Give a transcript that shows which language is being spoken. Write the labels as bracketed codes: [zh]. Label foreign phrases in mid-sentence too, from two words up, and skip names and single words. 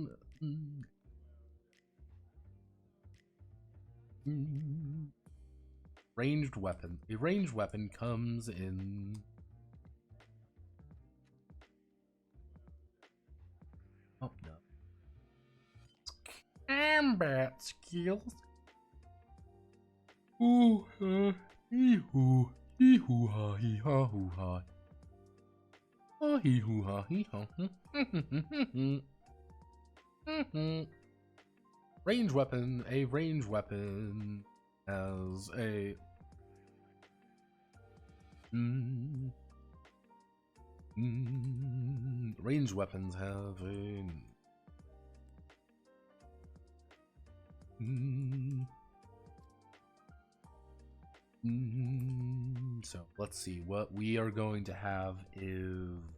[en] Ranged weapon. A ranged weapon comes in. Oh no. Combat skills. Ooh, hee hoo ha hee ha hoo ha. Oh hee hoo ha hee ha. Range weapon. A range weapon has a range weapons have a so let's see, what we are going to have is